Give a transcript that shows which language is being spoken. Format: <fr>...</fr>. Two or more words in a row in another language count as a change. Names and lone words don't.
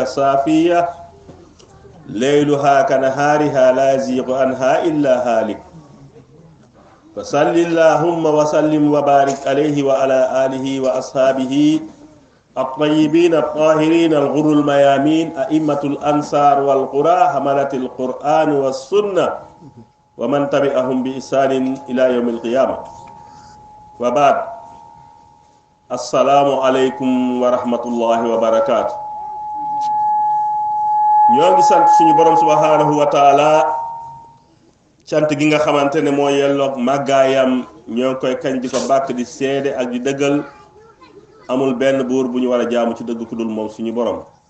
<ar>صافية ليلها كنهارها لا يزيغ عنها إلا هالك فصل اللهم وسلم وبارك عليه وعلى آله وأصحابه الطيبين الطاهرين الغر الميامين أئمة الأنصار والقرى حملة القرآن والسنة ومن تبعهم بإحسان إلى يوم القيامة وبعد السلام عليكم ورحمة الله وبركاته.</ar> <wo>ñoo ngi sant suñu borom</wo> <ar>سبحانه وتعالى</ar> <wo>cant gi nga xamante ne moo yelloog màggaayam ñoo ngi koy kañ di ko bàkk di seede ak di dëggal amul benn buur bu ñu war a jaamu ci dëgg ku dul moom suñu borom</wo>